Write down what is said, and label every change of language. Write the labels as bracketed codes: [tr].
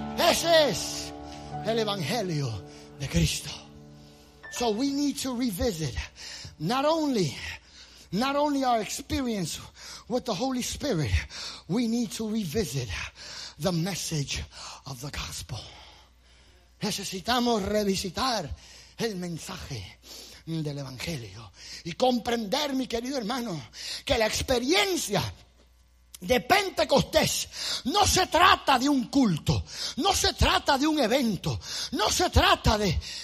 [es] Ese es el Evangelio de Cristo. [en] So we need to revisit not only our experience with the Holy Spirit, we need to revisit the message of the gospel. [es] Necesitamos revisitar el mensaje del Evangelio y comprender, mi querido hermano, que la experiencia de Pentecostés no se trata de un culto, no se trata de un evento, no se trata de...